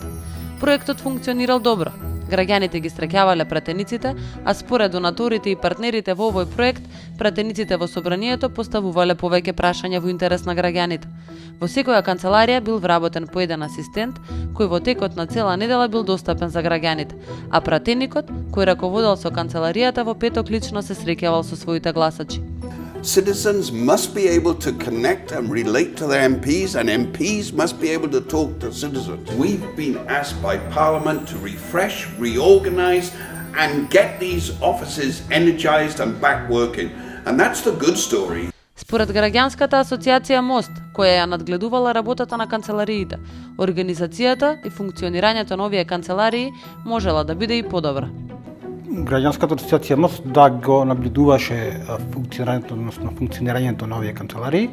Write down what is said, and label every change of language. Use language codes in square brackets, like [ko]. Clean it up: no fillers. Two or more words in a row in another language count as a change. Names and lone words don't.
[mk] Проектот функционирал добро. Граѓаните ги среќавале пратениците, а според донаторите и партнерите во овој проект, пратениците во собранието поставувале повеќе прашања во интерес на граѓаните. Во секоја канцеларија бил вработен по еден асистент, кој во текот на цела недела бил достапен за граѓаните, а пратеникот, кој раководел со канцеларијата, во петок лично се среќавал со своите гласачи. [en] Citizens must be able to connect and relate to their MPs, and MPs must be able to talk to citizens. We've been asked by Parliament to refresh, reorganise and get these offices energised and back working. And that's the good story. [mk] Според граѓанската асоциација МОСТ, која ја надгледувала работата на канцелариите, организацијата и функционирањето на овие канцеларии можела да биде и подобра. Граѓанската асоциација МОСТ да го наблюдуваше функционирањето на овие канцеларии.